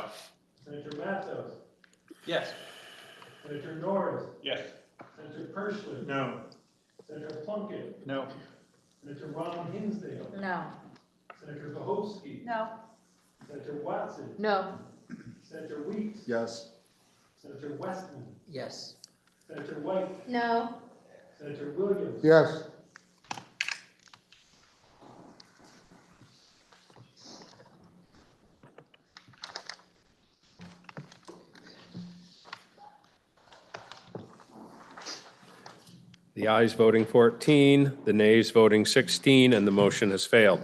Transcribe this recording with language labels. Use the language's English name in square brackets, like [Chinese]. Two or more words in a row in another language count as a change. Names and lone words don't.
[English] Senator Matos, Yes. Senator Norris, Yes. Senator Pershler, No. Senator Plunkett, No. Senator Ron Hinsdale, No. Senator Bohofsky, No. Senator Watson, No. Senator Weeks, Yes. Senator Westman, Yes. Senator White, No. Senator Williams, Yes. The ayes voting 14, the nays voting 16, and the motion has failed.